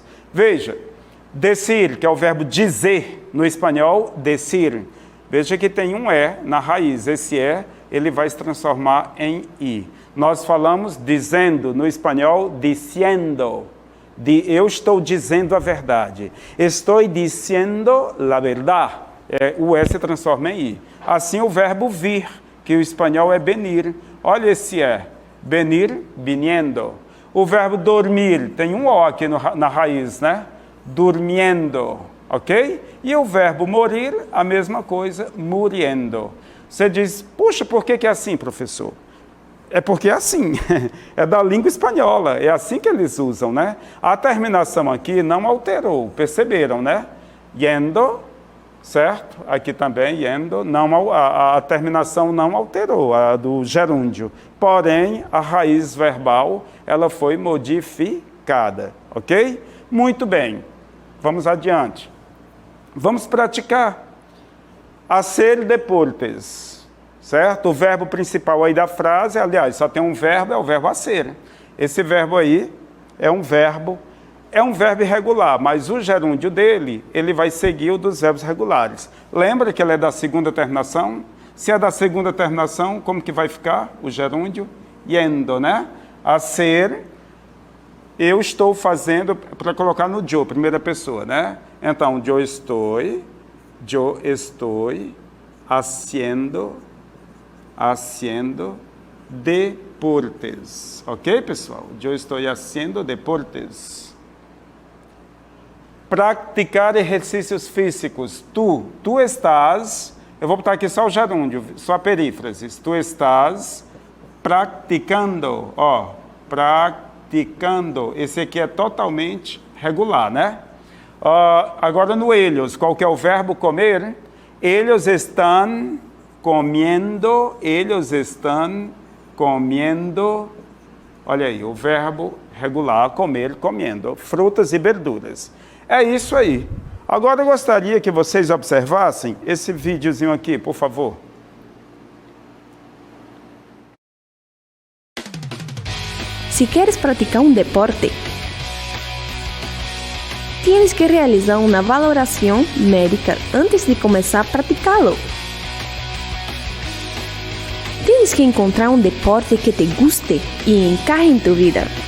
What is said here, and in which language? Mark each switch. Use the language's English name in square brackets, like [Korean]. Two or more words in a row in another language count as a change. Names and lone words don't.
[Portuguese] Veja, decir, que é o verbo dizer, no espanhol, decir. Veja que tem um E na raiz, esse E, ele vai se transformar em I. Nós falamos dizendo, no espanhol, diciendo. Eu estou dizendo a verdade. [Spanish] Estou diciendo la verdad. [Portuguese] O E se transforma em I. Assim o verbo vir, que o espanhol é venir. Olha esse E. [Spanish] Venir, viniendo. [Portuguese] O verbo dormir, tem um O aqui na raiz, né? Durmiendo, ok? E o verbo morir, a mesma coisa, muriendo. Você diz, puxa, por que é assim, professor? É porque é assim, é da língua espanhola, é assim que eles usam, né? A terminação aqui não alterou, perceberam, né? Yendo, certo? Aqui também, yendo, não, a terminação não alterou, a do gerúndio. Porém, a raiz verbal, ela foi modificada, ok? Muito bem, vamos adiante. Vamos praticar. [Spanish] Hacer deportes, [Portuguese] certo? O verbo principal aí da frase, aliás, só tem um verbo, é o verbo hacer. Esse verbo aí é um verbo irregular, mas o gerúndio dele, ele vai seguir o dos verbos regulares. Lembra que ele é da segunda terminação? Se é da segunda terminação, como que vai ficar o gerúndio? Yendo, né? Hacer, eu estou fazendo, para colocar no yo, primeira pessoa, né? Então, [Spanish] yo estoy haciendo deportes. [Portuguese] Ok, pessoal? Eu estou [Spanish] haciendo deportes. [Portuguese] Praticar exercícios físicos. Tu estás, eu vou botar aqui só o gerúndio, só a perífrase. Tu estás praticando, praticando. Esse aqui é totalmente regular, né? Agora no ellos, qual que é o verbo comer? [Spanish] Ellos están comiendo, [Portuguese] olha aí, o verbo regular, comer, comendo, frutas e verduras. É isso aí. Agora eu gostaria que vocês observassem esse videozinho aqui, por favor. [Spanish] Si quieres practicar un deporte, tienes que realizar una valoración médica antes de comenzar a practicarlo. Tienes que encontrar un deporte que te guste y encaje en tu vida.